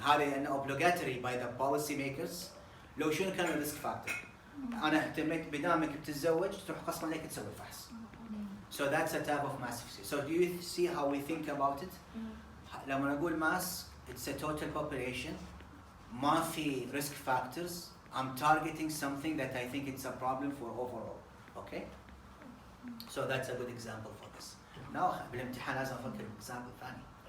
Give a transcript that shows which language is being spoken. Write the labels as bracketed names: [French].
[Arabic] هذا أنه [English] obligatory by the policy makers. [Arabic] لو شنو كان الريسك فاكتور؟ أنا اهتميت بدامك بتتزوج تروح قسما لك تسوي الفحص. [English] So that's a type of mass screening. So do you see how we think about it? [Arabic] لما نقول [English] mass, it's a total population. [Arabic] ما في [English] risk factors. I'm targeting something that I think it's a problem for overall. Okay? So that's a good example for this. [Arabic] Now بالامتحان لازم أفكر example ثاني.